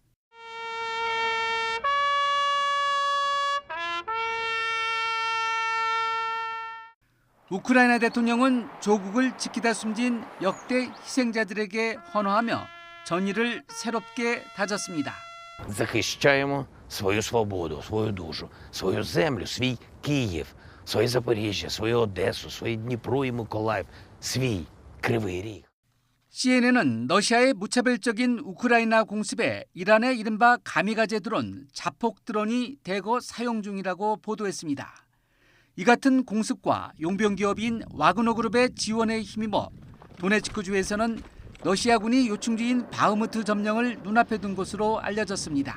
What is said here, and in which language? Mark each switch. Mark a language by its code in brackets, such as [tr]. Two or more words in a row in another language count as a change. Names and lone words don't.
[ko] 우크라이나 대통령은 조국을 지키다 숨진 역대 희생자들에게 헌화하며 전의를 새롭게 다졌습니다. [uk] Захищаємо свою свободу, свою душу, свою землю, свій Київ, своє Запоріжжя, свою Одесу, свій Дніпро і Миколаїв, свій Кривий Ріг. [ko] CNN은 러시아의 무차별적인 우크라이나 공습에 이란의 이른바 가미가제 드론, 자폭 드론이 대거 사용 중이라고 보도했습니다. 이 같은 공습과 용병 기업인 와그너 그룹의 지원에 힘입어 도네츠크주에서는 러시아군이 요충지인 바흐무트 점령을 눈앞에 둔 것으로 알려졌습니다.